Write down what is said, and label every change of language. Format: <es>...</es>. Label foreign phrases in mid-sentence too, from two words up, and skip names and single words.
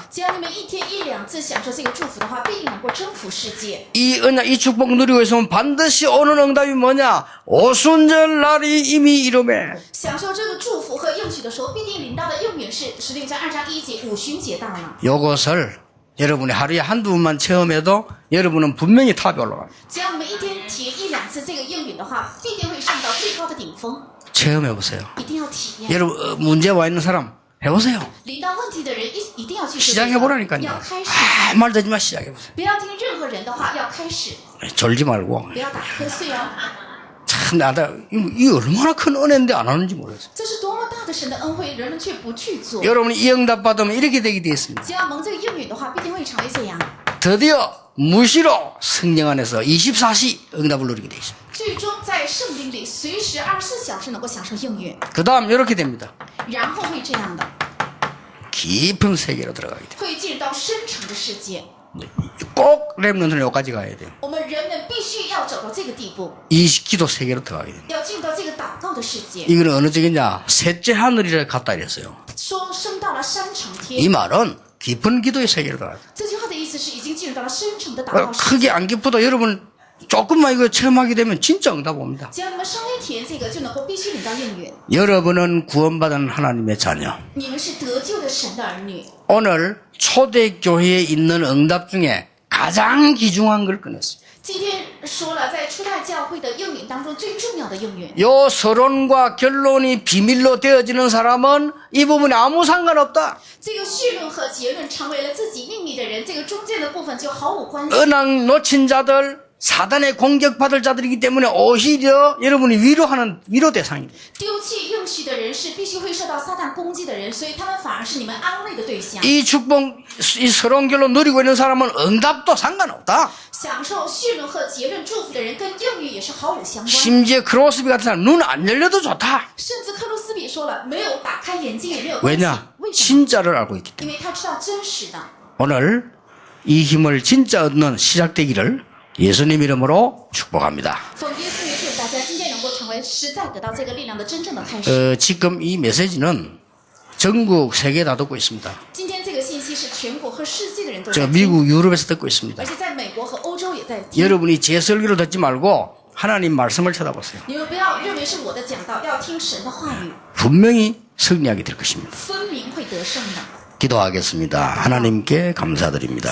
<zh>只要你们一天一两次享受这个祝福的话，必定能够征服世界。</zh> <ko>이 언약, 이 축복 누리고 있으면 반드시 오는 응답이 뭐냐? 오순절 날이 이미 이루매.</ko> <zh>享受这个祝福和应许的时候，必定领到的应允是16章2章1节五旬节到了。</zh> <ko>요것을 여러분이 하루에 한두 번만 체험해도 여러분은 분명히 탑에 올라갑니다.</ko> <zh>只要你们一天体验一两次这个应允的话，必定会上到最高的顶峰。</zh> <ko>체험해보세요.</ko> <zh>一定要体验。</zh> <ko>여러분 문제 와 있는 사람 해보세요.</ko> <zh>领到问题的人一定要去做这个</zh> <ko>시작해보라니까요.</ko> <zh>要开始，</zh> <ko>말 듣지 마. 시작해보세요.</ko> <zh>不要听任何人的话，要开始，</zh> <ko>졸지 말고.</ko> <zh>不要打瞌睡哦。</zh> <ko>참 나다 이 얼마나 큰 은혜인데 안 하는지 모르겠어요.</ko> <zh>这是多么大的神的恩惠，人们却不去做。</zh> <ko>여러분이 이 응답 받으면 이렇게 되게 되어 있습니다.</ko> <zh>只要蒙这个应允的话，必定会成为这样。</zh> <ko>드디어 무시로 성령 안에서 24시 응답을 누리게 되어 있습니다.</ko> <zh>最终在圣灵里随时24小时能够享受应允，</zh> <ko>그 다음 이렇게 됩니다.</ko> <zh>然后会这样的，</zh> <ko>깊은 세계로 들어가게 돼요.</ko> <zh>会进入到深层的世界。</zh> <ko>꼭 렘넌트는 여기까지 가야 돼요.</ko> <zh>我们人们必须要走到这个地步，</zh> <ko>이 기도 세계로 들어가게 돼요.</ko> <zh>要进入到这个祷告的世界。</zh> <ko>이거는 어느 쪽이냐? 셋째 하늘이라 갔다 이랬어요.</ko> <zh>说升到了山层</zh> <ko>이</ko> <zh>天，</zh> <ko>말은 깊은 기도의 세계로 들어가요.</ko> <zh>这句话的意思是已经进入到了深层的祷告世界。</zh> <ko>크게 안 깊어도 여러분 조금만 이거 체험하게 되면 진짜 응답 옵니다.</ko> <zh>只要你们稍微体验这个，就能够必须领到应允。</zh> <ko>여러분은 구원받은 하나님의 자녀.</ko> <zh>你们是得救的神的儿女。</zh> <ko>오늘 초대교회에 있는 응답 중에 가장 귀중한 걸 꺼냈어요.</ko> <zh>今天说了，在初代教会的应允当中最重要的应允。</zh> <ko>요 서론과 결론이 비밀로 되어지는 사람은 이 부분에 아무 상관없다.</ko> <zh>这个序论和结论成为了自己秘密的人，这个中间的部分就毫无关系。</zh> <ko>은왕 놓친 자들, 사단의 공격받을 자들이기 때문에 오히려 여러분이 위로 대상입니다.</ko> <zh>丢弃应许的人是必须会受到撒旦攻击的人，所以他们反而是你们安慰的对象。</zh> <ko>이 축복, 이 서론 결론 누리고 있는 사람은 응답도 상관없다.</ko> <zh>享受序论和结论祝福的人，跟应允也是毫无相关。</zh> <ko>심지어 크로스비 같은 사람 눈 안 열려도 좋다.</ko> <zh>甚至克鲁斯比说了，没有打开眼睛也没有关系。</zh> <ko>왜냐?</ko> <zh>为什么？</zh> <ko>진짜를 알고 있기 때문에.</ko> <zh>因为他知道真实的。</zh> <ko>오늘 이 힘을 진짜 얻는 시작되기를 예수님 이름으로 축복합니다.</ko> <zh>奉耶稣名祝大家今天能够成为实在得到这个力量的真正的开始。</zh> <ko>지금 이 메시지는 전국 세계에 다 듣고 있습니다.</ko> <zh>今天这个信息是全国和世界的人都</zh> <ko>저</ko> <zh>在听，</zh> <ko>미국, 유럽에서 듣고 있습니다.</ko> <zh>而且在美国和欧洲也在听。</zh> <ko>여러분이 제 설교를 듣지 말고 하나님 말씀을 쳐다보세요.</ko> <zh>你们不要认为是我的讲道，要听神的话语，</zh> <ko>분명히 승리하게 될 것입니다.</ko> <zh>分明会得胜的。</zh> <ko>기도하겠습니다. 하나님께 감사드립니다.</ko>